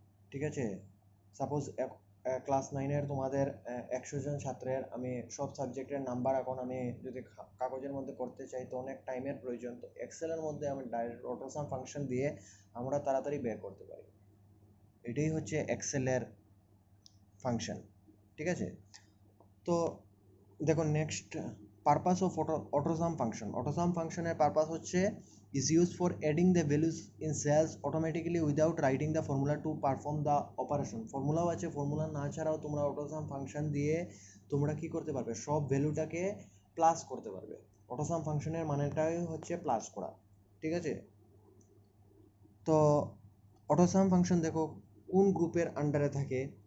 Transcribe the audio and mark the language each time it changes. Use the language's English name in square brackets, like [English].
[Bangla] ঠিক আছে, suppose class 9-এর তোমাদের 100 জন ছাত্রের আমি সব সাবজেক্টের নাম্বার এখন আমি যদি কাগজের মধ্যে করতে চাই তো অনেক টাইমের প্রয়োজন। তো এক্সেলের মধ্যে আমি ডাইরেক্ট অটোসাম ফাংশন দিয়ে আমরা তাড়াতাড়ি বের করতে পারি। এটাই হচ্ছে এক্সেলের ফাংশন। ঠিক আছে, তো দেখো next purpose of AutoSum function. AutoSum ফাংশনের পারপাস হচ্ছে [English] is used for adding the values in cells automatically without writing the formula to perform the operation। [Bangla] ফর্মুলাও আছে, ফর্মুলা না ছাড়াও তোমরা অটোসাম ফাংশন দিয়ে তোমরা কি করতে পারবে, সব ভ্যালুটাকে প্লাস করতে পারবে। অটোসাম ফাংশনের মানেটাই হচ্ছে প্লাস করা। ঠিক আছে, তো অটোসাম ফাংশন দেখো কোন গ্রুপের আন্ডারে থাকে।